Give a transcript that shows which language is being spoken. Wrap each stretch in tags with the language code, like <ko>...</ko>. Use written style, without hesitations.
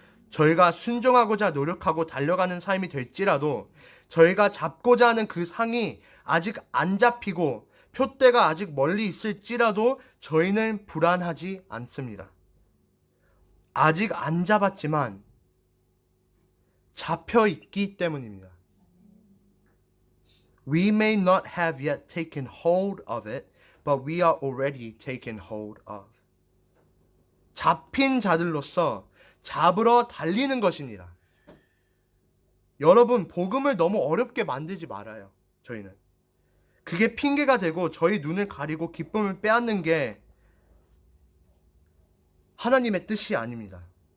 <ko>저희가 순종하고자 노력하고 달려가는 삶이 될지라도 저희가 잡고자 하는 그 상이 아직 안 잡히고 표대가 아직 멀리 있을지라도 저희는 불안하지 않습니다. 아직 안 잡았지만 잡혀 있기 때문입니다.</ko> <en>We may not have yet taken hold of it, but we are already taken hold of.</en> <ko>잡힌 자들로서 잡으러 달리는 것입니다. 여러분, 복음을 너무 어렵게 만들지 말아요. 저희는 그게 핑계가 되고 저희 눈을 가리고 기쁨을 빼앗는 게 하나님의 뜻이 아닙니다.</ko>